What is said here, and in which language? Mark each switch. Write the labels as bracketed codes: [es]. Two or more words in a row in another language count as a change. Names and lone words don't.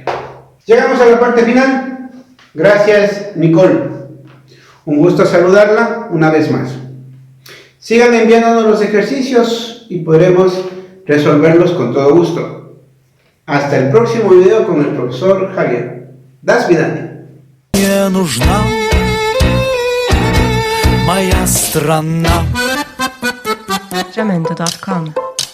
[es] Llegamos a la parte final. Gracias, Nicole. Un gusto saludarla una vez más. Sigan enviándonos los ejercicios y podremos resolverlos con todo gusto. Hasta el próximo video con el profesor Javier. [ru] До свидания. Мне нужна моя страна. Jamendo.com